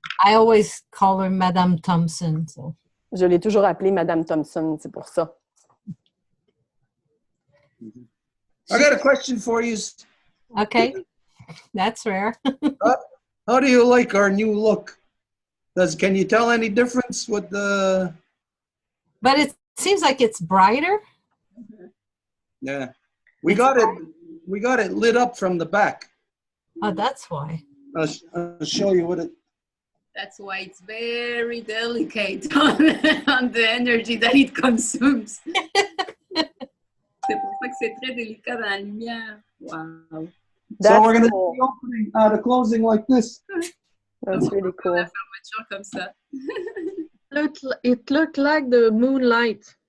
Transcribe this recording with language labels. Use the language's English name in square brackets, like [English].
[English] I always call her Madame Thompson. So. [French] Je l'ai toujours appelée Madame Thompson, c'est pour ça. [English] I got a question for you. Okay, that's rare. How do you like our new look? Can you tell any difference with the... But it seems like it's brighter. Yeah, we got it lit up from the back. Oh, that's why. I'll show you what it... That's why it's very delicate on the energy that it consumes. [French] C'est pour ça que c'est très délicat dans la lumière. [English] Wow. So we're going to do the opening, the closing like this. That's really cool. [French] La fermeture comme ça. [English] It looked like the moonlight.